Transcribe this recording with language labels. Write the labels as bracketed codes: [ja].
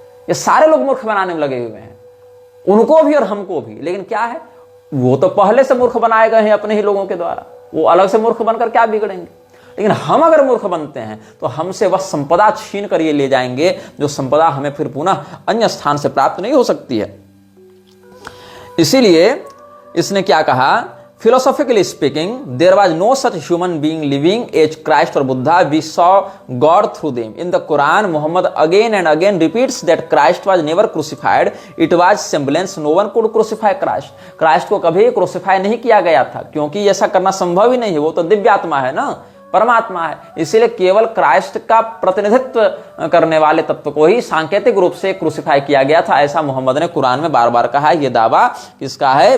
[hi] ये सारे लोग मूर्ख बनाने में लगे हुए हैं, उनको भी और हमको भी। लेकिन क्या है, वो तो पहले से मूर्ख बनाए गए हैं अपने ही लोगों के द्वारा, वो अलग से मूर्ख बनकर क्या बिगड़ेंगे। लेकिन हम अगर मूर्ख बनते हैं तो हमसे वह संपदा छीन कर ये ले जाएंगे जो संपदा हमें फिर पुनः अन्य स्थान से प्राप्त नहीं हो सकती है। इसीलिए इसने क्या कहा, [en] philosophically speaking, there was no such human being living as Christ or Buddha. We saw God through them. In the Quran, Muhammad again and again repeats that Christ was never crucified. It was semblance. No one could crucify Christ. [hi] Christ को कभी crucify नहीं किया गया था, क्योंकि ऐसा करना संभव ही नहीं है। वो तो दिव्यात्मा है ना, परमात्मा है। इसीलिए केवल क्राइस्ट का प्रतिनिधित्व करने वाले तत्व को ही सांकेतिक रूप से क्रूसिफाई किया गया था। ऐसा मोहम्मद ने कुरान में बार बार कहा है। ये दावा किसका है?